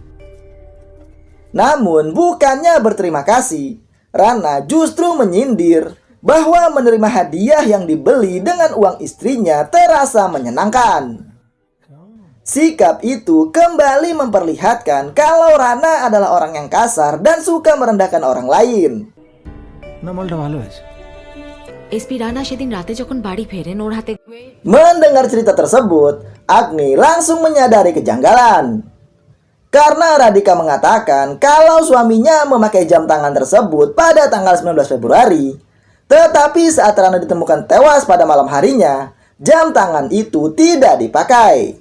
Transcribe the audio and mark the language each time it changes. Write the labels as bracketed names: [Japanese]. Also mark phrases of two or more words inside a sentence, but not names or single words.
[Indonesian] Namun bukannya berterima kasih, Rana justru menyindir bahwa menerima hadiah yang dibeli dengan uang istrinya terasa menyenangkan. Sikap itu kembali memperlihatkan kalau Rana adalah orang yang kasar dan suka merendahkan orang lain. [Bangla] এসপি রানা সেদিন রাতে যখন বাড়ি ফেরেন ওর হাতে [Indonesian] Mendengar cerita tersebut, Agni langsung menyadari kejanggalan. Karena Radhika mengatakan kalau suaminya memakai jam tangan tersebut pada tanggal 19 Februari, tetapi saat Rana ditemukan tewas pada malam harinya, jam tangan itu tidak dipakai.